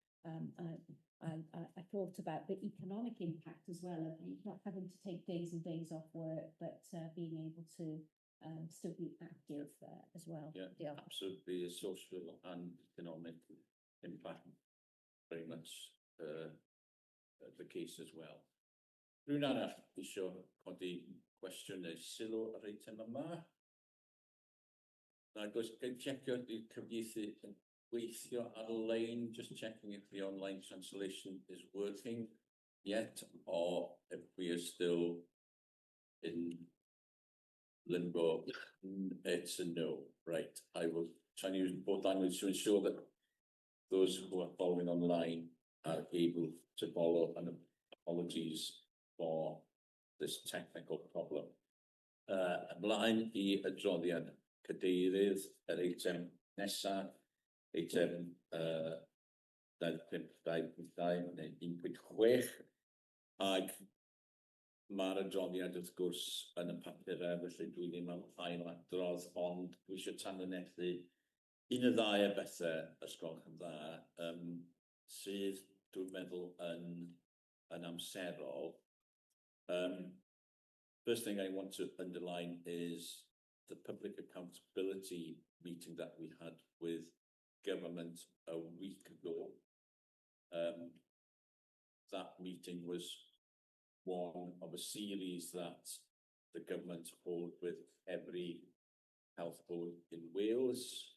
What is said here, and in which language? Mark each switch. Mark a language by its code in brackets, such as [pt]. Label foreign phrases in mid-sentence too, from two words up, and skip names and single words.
[en] I thought about the economic impact as well, of not having to take days and days off work, but being able to still be active as well. Yeah, absolutely. A social and economic impact, very much the case as well. [cy] Rhywun arall eisiau codi cwestiwn neu sylw ar eitem yma? Nag oes gen checio i'r cyfieithu yn gweithio ar-lein, [en] just checking if the online translation is working yet, or if we are still in limbo. It's a no. Right. I will try and use both languages to ensure that those who are following online are able to follow, and apologies for this technical problem. [cy] Ymlaen i adroddiad cadeirydd, yr eitem nesaf, eitem 25 neu 1.6, ag Mae'r adroddiad wrth gwrs yn y papurau, felly dwi ddim am ail adrodd, ond dwi eisiau tanlinellu un y ddau o bethau ysgolch yn dda, sydd dwi'n meddwl yn amserol. [en] First thing I want to underline is the public accountability meeting that we had with government a week ago. That meeting was one of a series that the government hold with every health board in Wales.